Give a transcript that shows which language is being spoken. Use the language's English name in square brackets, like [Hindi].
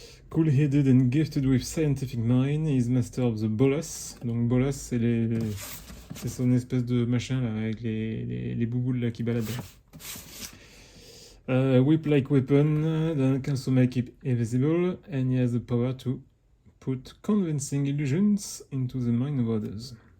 [English] Cool-headed and gifted with scientific mind, he is master of the bolas. [French] Donc bolas, c'est son espèce de machin là, avec les bouboules là qui baladent. [English] Whip-like weapon that can also make it invisible, and he has the power to put convincing illusions into the mind of others.